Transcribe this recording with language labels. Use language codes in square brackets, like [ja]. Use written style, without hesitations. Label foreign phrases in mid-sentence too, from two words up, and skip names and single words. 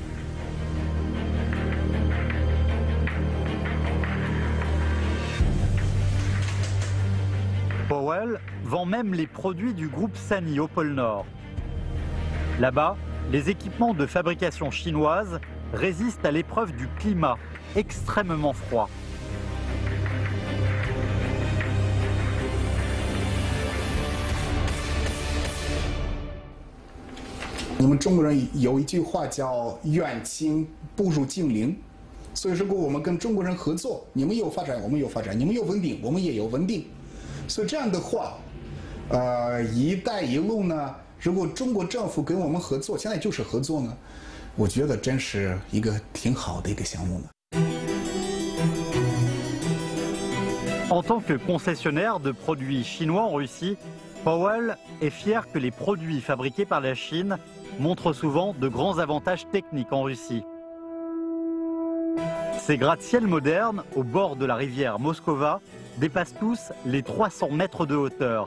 [fr] Powell vend même les produits du groupe SANY au pôle Nord. Là-bas, les équipements de fabrication chinoise résistent à l'épreuve du climat extrêmement froid. [zh] 我们中国人有一句话叫“远亲不如近邻”，所以如果我们跟中国人合作，你们有发展，我们有发展；你们有稳定，我们也有稳定。所以这样的话，“一带一路”呢，如果中国政府跟我们合作，现在就是合作呢，我觉得真是一个挺好的一个项目呢。 [fr] En tant que concessionnaire de produits chinois en Russie, Powell est fier que les produits fabriqués par la Chine montrent souvent de grands avantages techniques en Russie. Ces gratte-ciel modernes au bord de la rivière Moskova dépassent tous les 300 mètres de hauteur.